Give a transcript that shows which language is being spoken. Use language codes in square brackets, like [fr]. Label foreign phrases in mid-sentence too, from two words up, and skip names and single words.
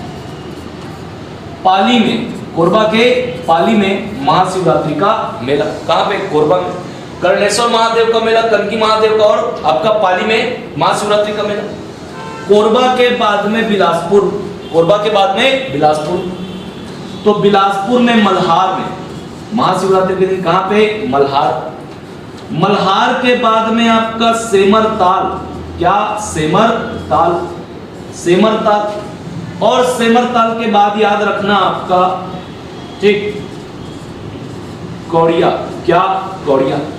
[hi] पाली में, कोरबा के पाली में महाशिवरात्रि का मेला, कहां पे, कोरबा में। कर्णेश्वर महादेव का मेला, कनकी महादेव का, और आपका पाली में महाशिवरात्रि का मेला। कोरबा के बाद में बिलासपुर, कोरबा के बाद में बिलासपुर। तो बिलासपुर में मल्हार में महाशिवरात्रि के दिन, कहां पे, मल्हार। मल्हार के बाद में आपका सेमरताल, क्या, सेमरताल, सेमरताल। और सेमरताल के बाद याद रखना आपका, ठीक, कौड़िया, क्या, कौड़िया, कौड़िया।